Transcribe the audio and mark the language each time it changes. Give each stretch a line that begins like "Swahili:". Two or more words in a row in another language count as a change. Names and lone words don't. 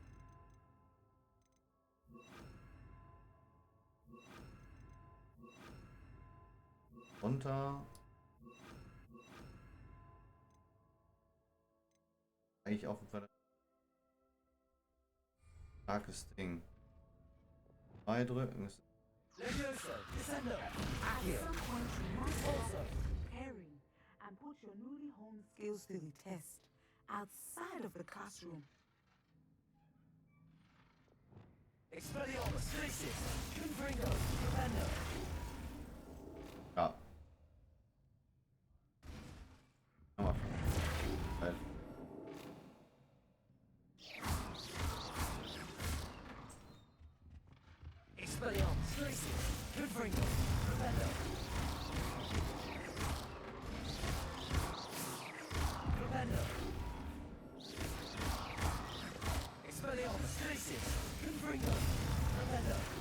German: Runter. Eigentlich auch ein relativ starkes Ding. 2 drücken. Levioso, Descender.
English: At
German: Accio.
English: some point, you must
German: Also.
English: start preparing and put your newly honed skills to the test outside of the classroom.
German: Expelliarmus, Felicis, Confringo, Propendo. Ja. Nochmal. Halt. Expelliarmus, Felicis, Confringo, Propendo. Propendo. Expelliarmus, Felicis, Confringo, Propendo.